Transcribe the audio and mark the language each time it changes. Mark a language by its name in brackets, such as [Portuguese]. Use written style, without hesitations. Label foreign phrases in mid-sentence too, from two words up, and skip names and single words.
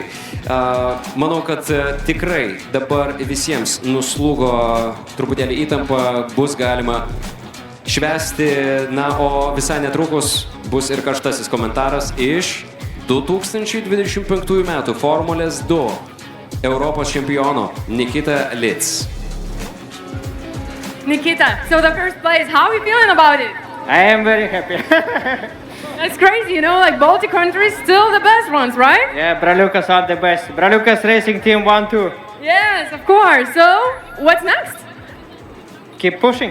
[Lithuanian] Manau, kad tikrai dabar visiems nuslūgo truputėlį įtampa, bus galima švęsti, na, o visai netrukus bus ir karštasis komentaras iš 2025 metų Formulės 2 Europos čempiono Nikita Litz. Nikita, [English] so the first place, how are you feeling about it? I am very happy. That's crazy, you know, like Baltic countries, still the best ones, right? Yeah, Braliukas are the best. Braliukas Racing Team 1-2. Yes, of course. So, what's next? Keep pushing.